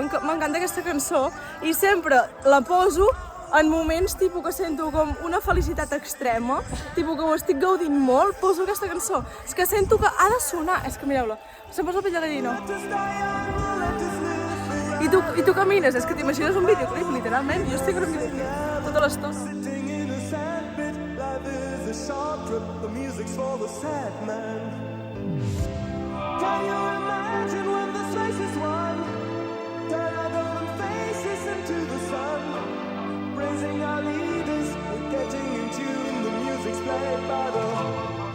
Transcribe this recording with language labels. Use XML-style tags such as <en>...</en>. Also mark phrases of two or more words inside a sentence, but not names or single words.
<ca>M'encanta aquesta cançó i sempre la poso en moments tipus que sento com una felicitat extrema, tipus que ho estic gaudint molt, poso aquesta cançó. És que sento que ha de sonar, és que mireu-la, se'm posa la pell de gallina. I tu camines, és que t'imagines un videoclip, literalment, jo estic en un videoclip tota l'estona.</ca> <en>A short trip, the music's for the sad man. Can you imagine when this race is won? Turn our golden faces into the sun. Praising our leaders, we're getting in tune. The music's played by the</en>